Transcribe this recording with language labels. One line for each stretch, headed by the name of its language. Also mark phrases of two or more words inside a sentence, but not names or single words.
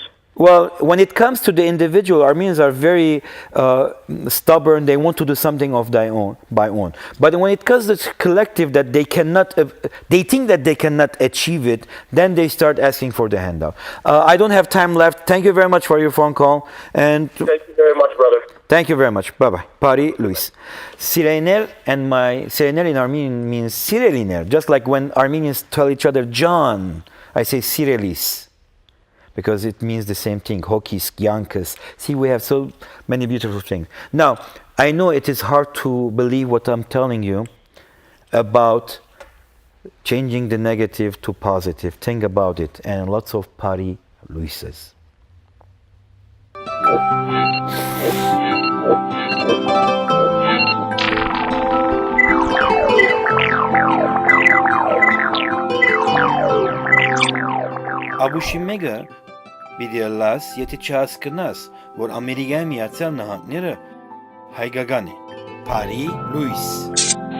English: Well, when it comes to the individual, Armenians are very stubborn. They want to do something of their own, by own. But when it comes to the collective, that they cannot, they think that they cannot achieve it, then they start asking for the handout. I don't have time left. Thank you very much for your phone call. And thank you very much, brother. Thank you very much. Bye-bye.
Armenian: Բարի լույս.
English: Sirener, and my Sirener in Armenian means Sireliner. Just like when Armenians tell each other John, I say Sirelis, because it means the same thing.
Armenian: Հոգիս, ջանս.
English: See, we have so many beautiful things. Now, I know it is hard to believe what I'm telling you about changing the negative to positive. Think about it. And lots of
Armenian: Բարի լույսներ. Աբուշիմեգը պիտի լաս, եթե չհասկնաս, որ Ամերիկայի Միացյալ Նահանգները հայկական է։ Բարի լույս.